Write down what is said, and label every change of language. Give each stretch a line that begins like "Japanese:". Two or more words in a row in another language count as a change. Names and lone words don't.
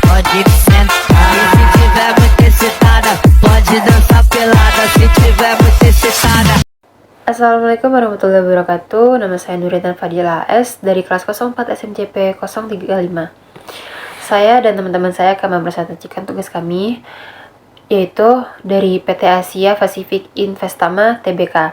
Portuguese: pode sentar. E se tiver muito excitada, pode dançar pelada. Se tiver muito excitada.
Arabic: السلام عليكم ورحمة الله وبركاته.
Indonesian: Nama saya Nuridan Fadila S dari kelas 04 SMCP 035. Saya dan teman-teman saya akan mempresentasikan tugas kami, yaitu dari PT Asia Pacific Investama Tbk.